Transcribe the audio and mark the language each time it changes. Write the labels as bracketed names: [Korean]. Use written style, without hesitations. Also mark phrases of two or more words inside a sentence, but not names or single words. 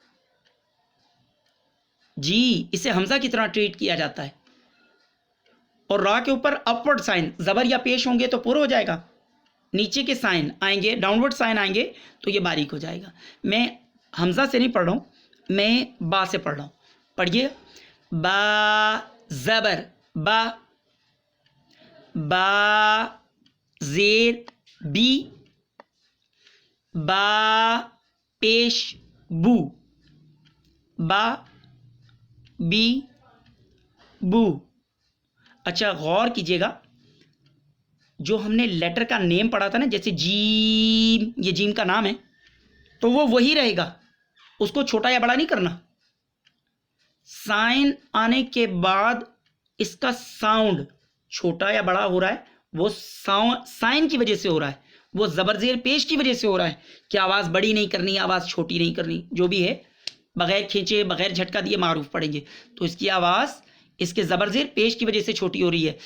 [Urdu] جی اسے حمزہ کی طرح ٹریٹ کیا جاتا ہے. اور را کے اوپر [English] upward sign [Urdu] زبر یا پیش ہوں گے تو پورا ہو جائے گا، نیچے کے سائن آئیں گے، [English] downward sign [Urdu] آئیں گے تو یہ باریک ہو جائے گا. میں حمزہ سے نہیں پڑھ رہا ہوں، میں با سے پڑھ رہا ہوں. پڑھیے، با زبر با، با زیر بی، با پیش بو، با بی بو. اچھا غور کیجیے گا، جو ہم نے لیٹر کا نیم پڑھا تھا نا، جیسے جیم، یہ جیم کا نام ہے تو وہ وہی رہے گا، اس کو چھوٹا یا بڑا نہیں کرنا. سائن آنے کے بعد اس کا ساؤنڈ چھوٹا یا بڑا ہو رہا ہے، وہ سائن کی وجہ سے ہو رہا ہے، وہ زبر زیر پیش کی وجہ سے ہو رہا ہے کہ آواز بڑی نہیں کرنی، آواز چھوٹی نہیں کرنی، جو بھی ہے بغیر کھینچے بغیر جھٹکا دیے معروف پڑھیں گے تو اس کی آواز اس کے زبر زیر پیش کی وجہ سے چھوٹی ہو رہی ہے.